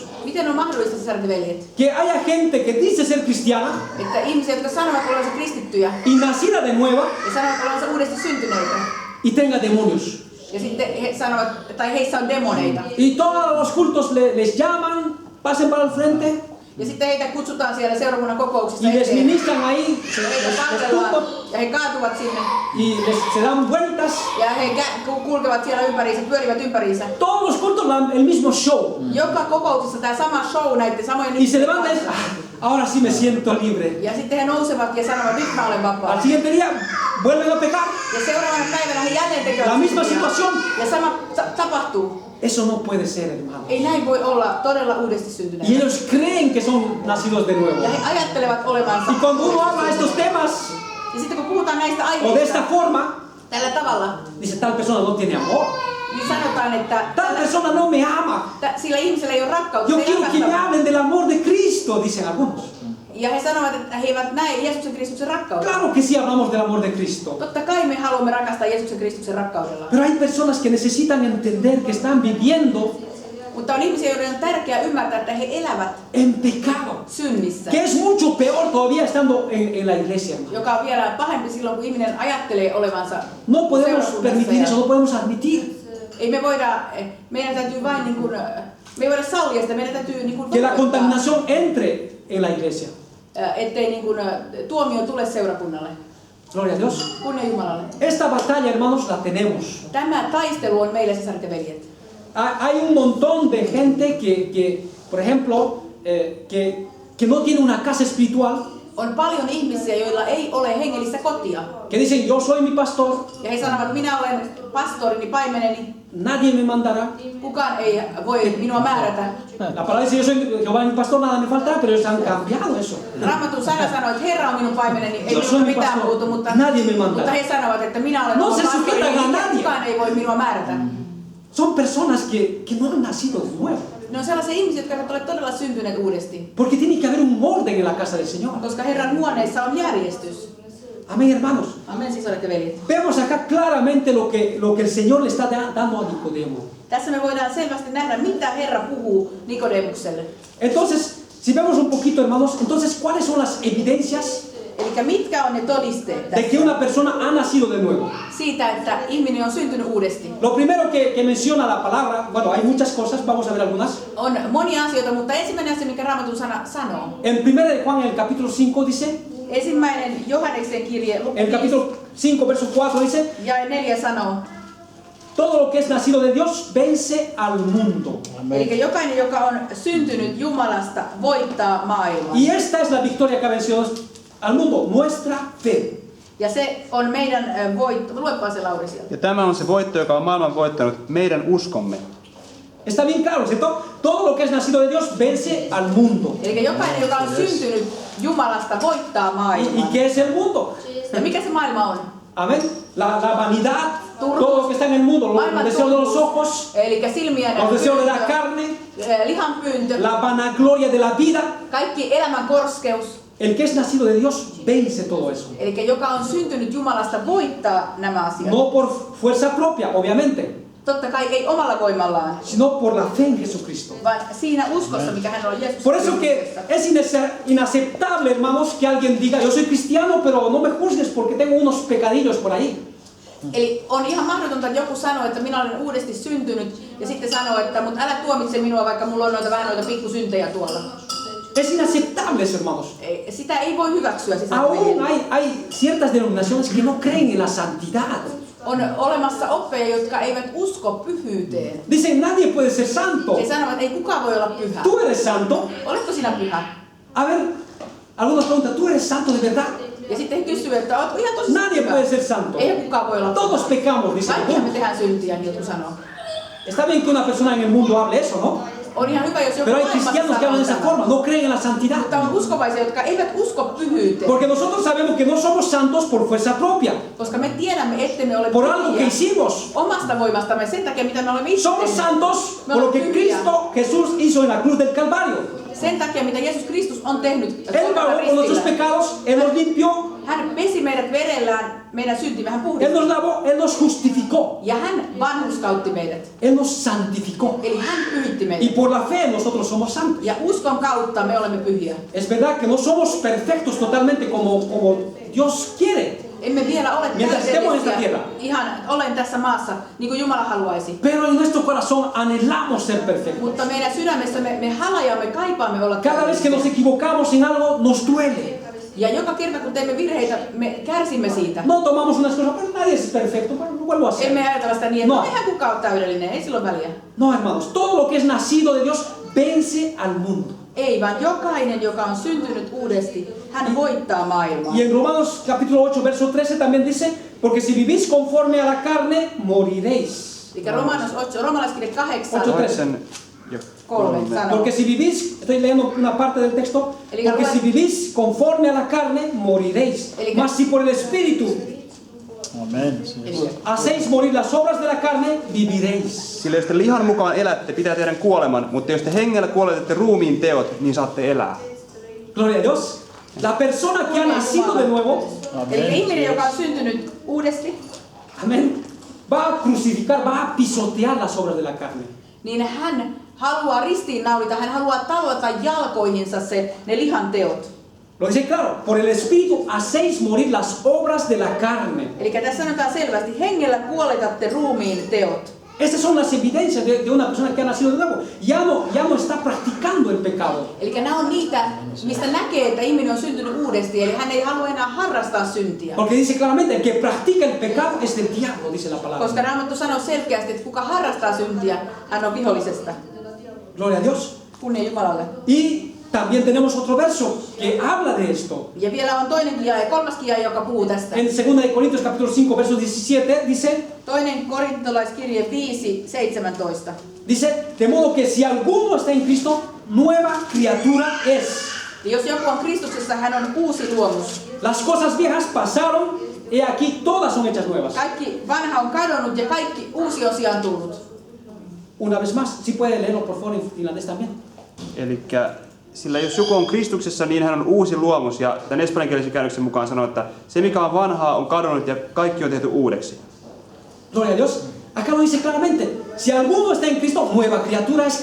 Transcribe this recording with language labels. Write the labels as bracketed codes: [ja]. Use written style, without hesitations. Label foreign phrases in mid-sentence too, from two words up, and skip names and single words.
[fi] Miten on mahdollista, sisaret ja veljet, [es] que haya gente que dice ser cristiana [fi] että ihmisiä, jotka sanovat olevansa kristittyjä [es] y nacida de nueva [fi] ja sanovat olevansa uudesti syntyneitä, [es] y tenga demonios? [fi] ja sitten he sanovat, tai heissä on demoneita. [es] Y todos los cultos les llaman, pasen para el frente [fi] Ja sitten heitä kutsutaan siellä seurakunnan kokouksissa [es] y les [fi] eteen. [es] ministran ahí, [fi] Heitä [es] les [fi] palvellaan [es] tumban [fi] ja he kaatuvat sinne. [es] y se dan vueltas. [fi] Ja he kulkevat siellä ympäriinsä, pyörivät ympäriinsä. [es] Todos los cultos el mismo show. [fi] Joka kokouksessa tämä sama show näiden samojen [es] Y se [fi] ihmisten [es] levanta y [fi] kanssa. [es] ahora sí me siento libre. [fi] Ja sitten he nousevat ja sanovat, nyt mä olen vapaa. [es] Al siguiente día vuelven a pecar. [fi] Ja seuraavana päivänä he jälleen tekevät [es] La misma [fi] syntiä. [es] situación. [fi] Ja sama tapahtuu. [es] Eso no puede ser, hermano. [fi] Ei näin voi olla todella uudesti [es] Y [fi] syntyneitä. [es] ellos creen que son nacidos de nuevo. [fi] Ja he ajattelevat olevansa. [es] Y cuando uno habla estos temas [fi] Ja sitten kun puhutaan näistä [es] o de esta [fi] aiheista [es] forma, [fi] tällä tavalla, [es] dice tal persona no tiene amor. [fi] niin sanotaan, että [es] Tal persona no me ama. [fi] sillä ihmisellä ei ole rakkautta. [es] Yo [fi] se ei [es] quiero que me [fi] rakasta. [es] hablen del amor de Cristo, dicen algunos. [fi] Ja he sanovat, että he eivät näe Jeesuksen Kristuksen rakkautta. [es] Claro que sí hablamos del amor de Cristo. [fi] Totta kai me haluamme rakastaa Jeesuksen Kristuksen rakkaudella. [es] Pero hay personas que necesitan entender que están viviendo [fi] Mutta on ihmisiä, joiden on tärkeää ymmärtää, että he elävät [es] en pecado. [fi] synnissä. [es] Que es mucho peor todavía estando en la iglesia, hermano. [fi] Joka on vielä pahempi silloin, kun ihminen ajattelee olevansa [es] No podemos [fi] seurakunnassa [es] permitir eso, no podemos admitir [fi] Ei me voida, meidän täytyy vain niin kuin, me ei voida sallia sitä, meidän täytyy niin kuin [es] que la contaminación entre en la iglesia. [fi] ettei niin kuin, tuomio tule seurakunnalle. [es] Gloria a Dios. [fi] Kunnia Jumalalle. [es] Esta batalla, hermanos, la tenemos. [fi] Tämä taistelu on meille, sisaret ja veljet. [es] Hay un montón de gente que por ejemplo, que no tiene una casa espiritual, [fi] On paljon ihmisiä, joilla ei ole hengellistä kotia. [es] que dicen, yo soy mi pastor, [fi] Ja he sanovat, minä olen pastorini, paimeneni, [es] nadie me mandará. [fi] kukaan ei voi minua määrätä. [es] La palabra dice, yo soy Jehová mi pastor, nada me faltará, pero ellos han cambiado eso. [fi] Raamatun sana sanoo, että Herra on minun paimeneni, ei [es] Yo soy [fi] minusta [es] mi [fi] mitään [es] pastor, [fi] puutu, mutta [es] nadie me manda. [fi] he sanovat, että minä olen [es] No [fi] oma [es] se [fi] pastorini, [es] sujetan a [fi] ja [es] nadie. [fi] kukaan ei voi minua määrätä. [es] Son personas que no han nacido de nuevo. [fi] Ne on sellaisia ihmisiä, jotka eivät ole todella syntyneet uudesti. [es] Porque tiene que haber un orden en la casa del Señor. [fi] Koska Herran huoneessa on järjestys. [es] Amén, hermanos. [fi] Amen, sisaret ja veljet. [es] Vemos acá claramente lo que el Señor le está dando a Nicodemo. [fi] Tässä me voidaan selvästi nähdä, mitä Herra puhuu Nikodemukselle. [es] Entonces, si vemos un poquito, hermanos, entonces, ¿cuáles son las evidencias [fi] Eli mitkä on ne todisteet [es] de que una persona ha nacido de nuevo? [fi] siitä, että ihminen on syntynyt uudesti? [es] Lo primero que menciona la palabra, bueno, hay muchas cosas, vamos a ver algunas. [fi] On monia asioita, mutta ensimmäinen asia, mikä Raamatun sana sanoo. [es] En 1 de Juan, en el capítulo 5 dice, [fi] Ensimmäinen Johanneksen kirje, luku [es] en el capítulo 5, verso 4 dice, [fi] jae 4 sanoo. [es] todo lo que es nacido de Dios vence al mundo. [fi] Eli jokainen, joka on syntynyt Jumalasta, voittaa maailman. [es] Y esta es la victoria que ha vencido al mundo, nuestra fe. [fi] Ja se on meidän voitto. Luepa se Lauri sieltä. Ja tämä on se voitto, joka on maailman voittanut, meidän uskomme. [es] Está bien claro, ¿cierto? Todo lo que es nacido de Dios vence al mundo. [fi] Eli jokainen, joka on syntynyt Jumalasta, voittaa [es] ¿Y [fi] maailman. [es] qué es el mundo? [fi] Ja mikä se maailma on? [es] Amén. La vanidad, todo lo que está en el mundo, los deseos de los ojos, [fi] Eli silmien [es] los deseos de la carne, [fi] lihanpyyntö, [es] la vanagloria de la vida. [fi] kaikki elämän korskeus. [es] El que es nacido de Dios vence todo eso. [fi] Eli joka on syntynyt Jumalasta, voittaa nämä asiat. [es] No por fuerza propia, obviamente, [fi] Totta kai ei omalla voimallaan, [es] sino por la fe en Jesucristo. [fi] vaan siinä uskossa, mikä hän on Jeesus [es] Por eso que es inaceptable, hermanos, que alguien diga, yo soy cristiano, pero no me juzgues porque tengo unos pecadillos por ahí. [fi] Eli on ihan mahdotonta, että joku sanoo, että minä olen uudesti syntynyt, ja sitten sanoo, että mutta älä tuomitse minua, vaikka mulla on vähän noita pikkusyntejä tuolla. [es] Es inaceptable, hermanos. [fi] Sitä ei voi hyväksyä. Siis [es] Aún hay ciertas denominaciones que no creen en la santidad. [fi] on olemassa oppeja, jotka eivät usko pyhyyteen. [es] Dicen, nadie puede ser santo. [fi] He sanovat, että ei kukaan voi olla pyhä. [es] Tú eres santo. [fi] Oletko sinä pyhä? [es] A ver, algunos preguntan, ¿tú eres santo de verdad? [fi] Ja sitten he kysyvät, että oletko ihan tosissaan [es] Nadie [fi] pyhä? [es] puede ser santo. [fi] Ei kukaan voi olla [es] Todos [fi] pyhä. [es] pecamos, dicen. [fi] Kaikkihan me tehdään syntiä, niin joku sanoo. [es] Está bien que una persona en el mundo hable eso, ¿no? [fi] On ihan hyvä, jos joku [es] Pero hay [fi] maailmassa [es] cristianos que hablan de esa [fi] sanoo [es] forma, [fi] tämän. [es] no creen en la santidad. [fi] Mutta on uskovaisia, jotka eivät usko pyhyyteen. [es] Porque nosotros sabemos que no somos santos por fuerza propia, [fi] Koska me tiedämme, ettemme ole [es] por algo que [fi] pyhiä [es] hicimos. [fi] omasta voimastamme, sen takia mitä me olemme itse [es] Somos [fi] tehneet. [es] santos [fi] Me [es] por lo [fi] olemme [es] que [fi] pyhiä. [es] Cristo Jesús hizo en la cruz del Calvario. [fi] Sen takia mitä Jeesus Kristus on tehnyt [es] Él pagó por nuestros pecados, Él nos limpió, [fi] Hän pesi meidät verellään, meidän syntimme, hän [es] Él [fi] puhdisti. [es] nos lavó, Él nos justificó, [fi] Ja hän vanhurskautti meidät. [es] Él nos santificó. [fi] Eli hän pyhitti [es] Y [fi] meidät. [es] por la fe nosotros somos santos. [fi] Ja uskon kautta me olemme pyhiä. [es] Es verdad que no somos perfectos totalmente como Dios quiere, [fi] Emme vielä ole [es] Mientras estemos en esta tierra. [fi] Ihan olen tässä maassa, niin kuin Jumala haluaisi. [es] pero en nuestro corazón anhelamos ser perfectos. [fi] Mutta meidän sydämessä me halajamme, kaipaamme olla [es] Cada vez que nos equivocamos en algo nos duele. [fi] Ja joka kerta kun teemme virheitä, me kärsimme siitä. [es] No tomamos unas cosas, pero nadie es perfecto, bueno, lo vuelvo a hacer. [fi] Emme ajatella sitä niin, että [es] No. [fi] eihän kukaan ole täydellinen, ei sillä ole väliä. [es] No, hermanos, todo lo que es nacido de Dios vence al mundo. [fi] Ei, vaan jokainen, joka on syntynyt uudesti, hän voittaa maailmaa. [es] Y en Romanos capítulo 8, verso 13 también dice, porque si vivís conforme a la carne, moriréis. [fi] Eli Romanos 8, romalaiskirja 8, 3 sanoo. [es] Porque si vivís, estoy leyendo una parte del texto, porque si vivís conforme a la carne, moriréis. Mas si por el Espíritu hacéis morir las obras de la carne, viviréis. [fi] Sillä jos te lihan mukaan elätte, pitää teidän kuoleman, mutta jos te hengellä kuoletatte ruumiin teot, niin saatte elää. [es] Gloria a Dios. La persona que ha nacido de nuevo, [fi] Eli ihminen, joka on syntynyt uudesti, [es] amén, va a crucificar, va a pisotear las obras de la carne. [fi] niin hän haluaa ristiinnaulita, hän haluaa tallata jalkoihinsa ne lihan teot. [es] Lo dice claro, por el Espíritu hacéis morir las obras de la carne. [fi] Eli tässä sanotaan selvästi, hengellä kuoletatte ruumiin teot. [es] Estas son las evidencias de una persona que ha nacido de nuevo. Ya no está practicando el pecado. [fi] Eli nämä on niitä, mistä näkee, että ihminen on syntynyt uudesti, eli hän ei halua enää harrastaa syntiä. [es] Porque dice claramente, el que practica el pecado es del diablo, dice la palabra. [fi] Koska Raamattu sanoo selkeästi, että kuka harrastaa syntiä, hän on vihollisesta. [es] Gloria a Dios. [fi] Kunnia Jumalalle. [es] Y también tenemos otro verso que habla de esto. [fi] Ja vielä on toinenkin jae, kolmaskin jae, joka puhuu tästä. [es] En 2 Corintios capítulo 5, verso 17 dice, [fi] Toinen korintolaiskirje 5:17. [es] dice, de modo que si alguno está en Cristo, nueva criatura es. [fi] Ja jos joku on Kristuksessa, hän on uusi luomus. [es] Las cosas viejas pasaron, y aquí todas son hechas nuevas. [fi] Kaikki vanha on kadonnut ja kaikki uusi osia on tullut. [es] Una vez más, si puede leerlo por favor en finlandés también. [fi] Elikkä sillä jos joku on Kristuksessa, niin hän on uusi luomus. Ja tämän espanjankielisen käännöksen mukaan sanoo, että se mikä on vanhaa on kadonnut ja kaikki on tehty uudeksi. [es] Gloria a Dios. Acá lo dice claramente. Si alguno está en Cristo, nueva criatura es.